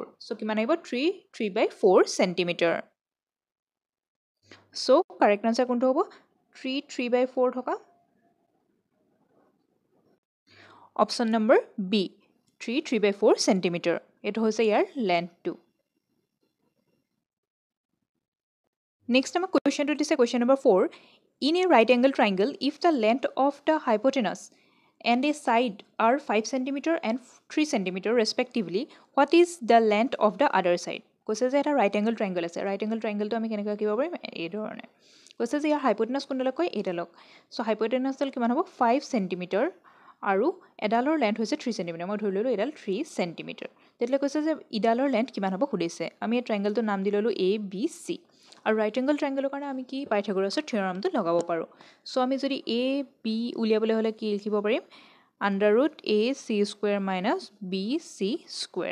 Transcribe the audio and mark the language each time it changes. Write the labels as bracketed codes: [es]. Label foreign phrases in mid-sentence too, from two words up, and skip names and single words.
[as] চ' কিমান আহিব? 3/4 cm। চ' [en] correct answer [as] কোনটো হ'ব? 3/4 থকা অপশ্যন নম্বৰ বি, 3/4 cm। এইটো হৈছে ইয়াৰ লেন্থটো। [en] Next [as] আমাৰ কুৱেশ্যনটো দিছে কুৱেশ্যন নম্বৰ 4 [en] in a right angle triangle if the length of the hypotenuse and a side are 5 cm and 3 cm respectively what is the length of the other side [as] কৈছে যে এটা [en] right angle triangle [as] আছে [en] right angle triangle [as] টো আমি কেনেকৈ আঁকিব পাৰিম এই ধৰণে কৈছে যে ইয়াৰ hypotenuse কোনডালক কয় এইডালক সো hypotenuse ডাল কিমান হ'ব 5 cm আৰু এডালৰ লেন্থ হৈছে 3 cm মই ধৰি ললো এডাল 3 cm তেতিয়া কৈছে যে ইডালৰ লেন্থ কিমান হ'ব সুধিছে আমি এই ট্ৰায়াঙ্গেলটোৰ নাম দি ললো a b c আৰু [en] right angle triangleৰ [as] কাৰণে আমি কি পাইথাগোৰাছৰ থিওৰামটো লগাব পাৰো সো আমি যদি a b উলিয়াবলৈ হলে কি লিখিব পাৰিম √ac² - bc²।